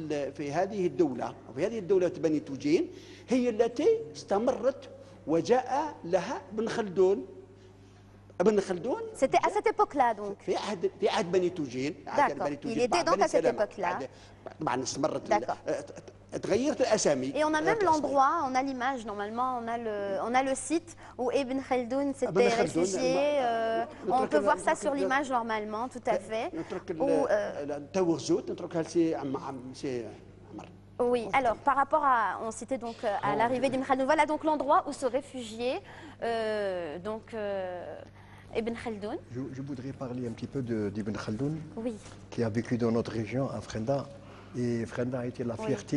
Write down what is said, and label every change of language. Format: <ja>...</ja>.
<ar>في هذه الدوله وفي هذه الدوله بني توجين هي التي استمرت وجاء لها ابن خلدون. ابن خلدون</ar> <fr>c'était à cette époque-là donc</fr> <ar>في عهد بني توجين.</ar> <fr>il était donc à cette époque-là.</fr> <ar>طبعا استمرت تغيرت الاسامي.</ar> <fr>Et on a même l'endroit, on a l'image normalement, on a le site où Ibn Khaldoun s'était réfugié. On peut voir ça sur l'image normalement, tout à fait.</fr> <ar>نترك التوغزوت نتركها لسي عم سي عمر.</ar> <fr>Oui, alors par rapport à, on citait donc à l'arrivée d'Ibn Khaldoun, voilà donc l'endroit où se réfugiait Ibn Khaldoun. Je voudrais parler un petit peu d'Ibn Khaldoun, oui, qui a vécu dans notre région, à Frenda. Et Frenda a été la fierté.</fr>